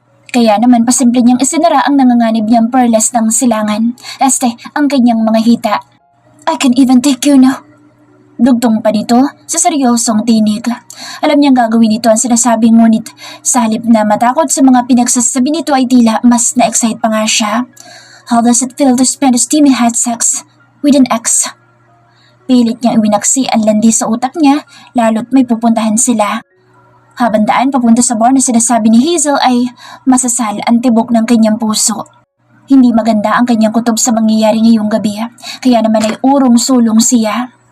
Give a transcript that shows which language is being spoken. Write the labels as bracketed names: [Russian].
[Filipino] Kaya naman pasimple niyang isinara ang nanganganib niyang perlas ng silangan. Ang kanyang mga hita. [English] I can even take you now. [Filipino] Dugtong pa nito sa seryosong tinig. Alam niyang gagawin nito ang sinasabi, ngunit sa halip na matakot sa mga pinagsasabi nito ay tila mas na-excite pa nga siya. [English] How does it feel to spend a steamy hot sex with an ex? [Filipino] Pilit niyang iwinaksi ang landi sa utak niya, lalo't may pupuntahan sila. Habang daan papunta sa bar na sinasabi ni Hazel ay masasal ang tibok ng kanyang puso. Hindi maganda ang kanyang kutob sa mangyayari ngayong gabi, kaya naman ay urong-sulong siya.